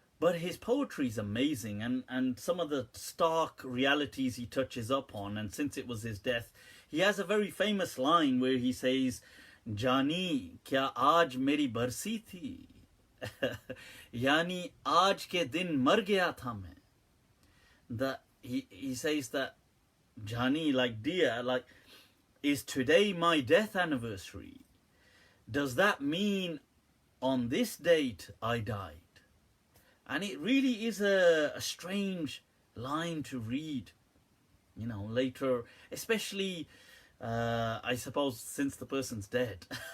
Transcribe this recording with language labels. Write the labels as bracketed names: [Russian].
[English] But his poetry is amazing, and some of the stark realities he touches up on, and since it was his death, he has a very famous line where he says, [Hindi] जानी क्या आज मेरी बरसी थी यानी आज के दिन मर गया था मैं. [English] That he says that Jani, like dear, like, is today my death anniversary? Does that mean on this date I died? And it really is a strange line to read, you know, later, especially, I suppose, since the person's dead.